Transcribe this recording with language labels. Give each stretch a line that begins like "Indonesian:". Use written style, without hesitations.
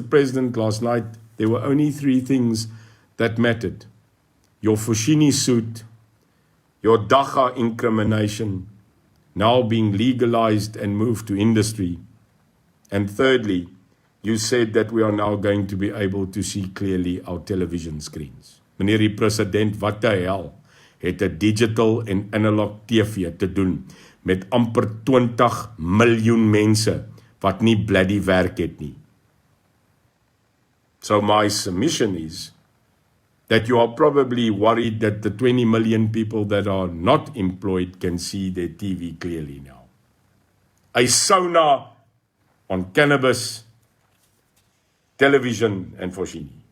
English: President, last night, there were only three things that mattered. Your Foschini suit, your Dacha incrimination, now being legalized and moved to industry. And thirdly, you said that we are now going to be able to see clearly our television screens.
Afrikaans: Meneer die president, wat die hel, het 'n digital en analog TV te doen met amper 20 miljoen mense wat nie bloody werk het nie.
English: So my submission is that you are probably worried that the 20 million people that are not employed can see their TV clearly now. A Sona on cannabis, television, and Foschini.